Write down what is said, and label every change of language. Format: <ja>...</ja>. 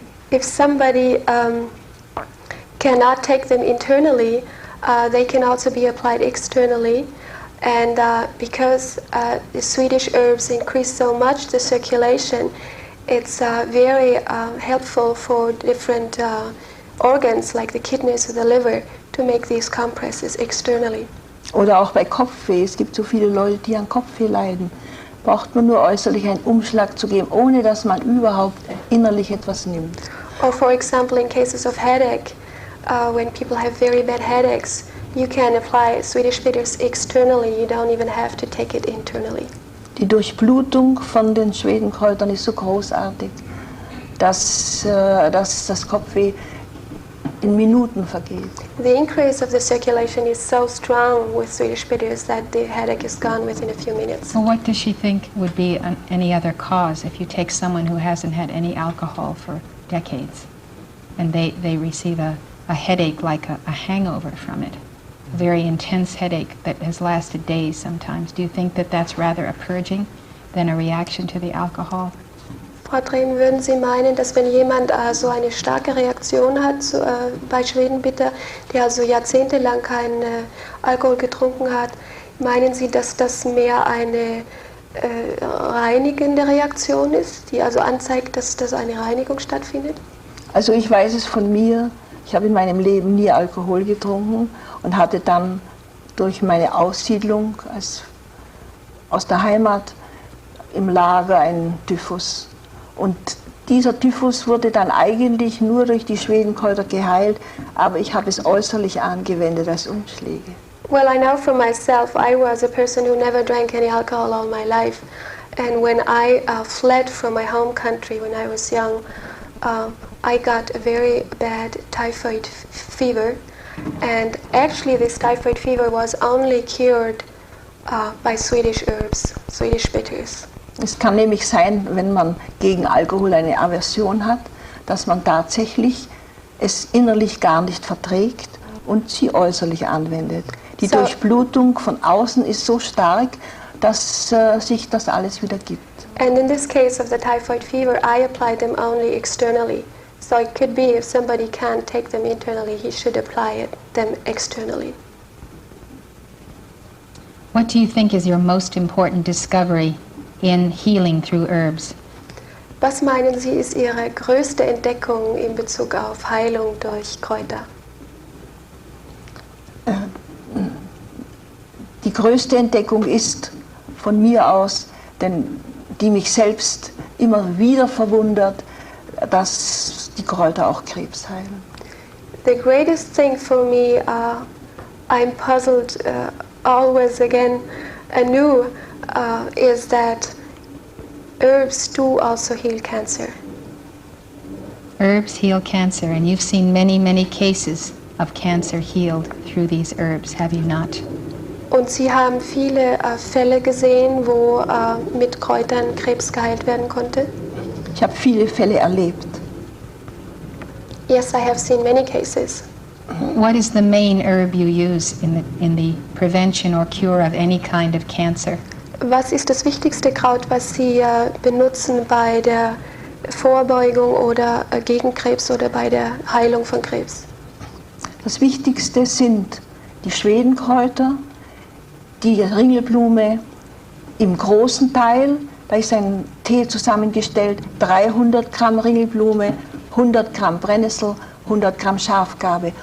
<en>if somebody cannot take them internally, they can also be applied externally. And because the Swedish herbs increase so much the circulation, it's very helpful for different organs like the kidneys or the liver to make these compresses externally.</en> <de>Oder auch bei Kopfweh. Es gibt so viele Leute, die an Kopfweh leiden. Braucht man nur äußerlich einen Umschlag zu geben, ohne dass man überhaupt innerlich etwas nimmt.</de> <en>Or for example, in cases of headache, when people have very bad headaches, you can apply Swedish bitters externally. You don't even have to take it internally.</en> <de>Die Durchblutung von den Schwedenkräutern ist so großartig, dass das Kopfweh in Minuten vergeht.</de> <en>The increase of the circulation is so strong with Swedish bitters that the headache is gone within a few minutes. So what does she think would be any other cause if you take someone who hasn't had any alcohol for decades and they receive a headache like a hangover from it, a very intense headache that has lasted days sometimes? Do you think that that's rather a purging than a reaction to the alcohol?</en> <de>Frau Treben, würden Sie meinen, dass wenn jemand so eine starke Reaktion hat bei Schwedenbitter, der also jahrzehntelang keinen Alkohol getrunken hat, meinen Sie, dass das mehr eine reinigende Reaktion ist, die also anzeigt, dass eine Reinigung stattfindet? Also ich weiß es von mir, ich habe in meinem Leben nie Alkohol getrunken und hatte dann durch meine Aussiedlung aus der Heimat im Lager einen Typhus. Und dieser Typhus wurde dann eigentlich nur durch die Schwedenkräuter geheilt, aber ich habe es äußerlich angewendet als Umschläge.</de> <en>Well, I know for myself, I was a person who never drank any alcohol all my life. And when I fled from my home country when I was young, I got a very bad typhoid fever. And actually this typhoid fever was only cured by Swedish herbs, Swedish bitters.</en> <de>Es kann nämlich sein, wenn man gegen Alkohol eine Aversion hat, dass man tatsächlich es innerlich gar nicht verträgt und sie äußerlich anwendet. Die Durchblutung von außen ist so stark, dass sich das alles wieder gibt.</de> <en>And in this case of the typhoid fever, I applied them only externally. So it could be if somebody can't take them internally, he should apply them externally. What do you think is your most important discovery in healing through herbs?</en> <de>Was meinen Sie, ist Ihre größte Entdeckung in Bezug auf Heilung durch Kräuter? Die größte Entdeckung ist von mir aus, denn die mich selbst immer wieder verwundert, dass die Kräuter auch Krebs heilen.</de> <en>The greatest thing for me, I'm puzzled always again anew, is that herbs do also heal cancer. Herbs heal cancer, and you've seen many, many cases of cancer healed through these herbs, have you not?</en> <de>Und Sie haben viele Fälle gesehen, wo mit Kräutern Krebs geheilt werden konnte? Ich habe viele Fälle erlebt.</de> <en>Yes, I have seen many cases. What is the main herb you use in the prevention or cure of any kind of cancer?</en> <de>Was ist das wichtigste Kraut, was Sie benutzen bei der Vorbeugung oder gegen Krebs oder bei der Heilung von Krebs? Das Wichtigste sind die Schwedenkräuter, die Ringelblume im großen Teil, da ist ein Tee zusammengestellt, 300 Gramm Ringelblume, 100 Gramm Brennnessel, 100 Gramm Schafgarbe.</de>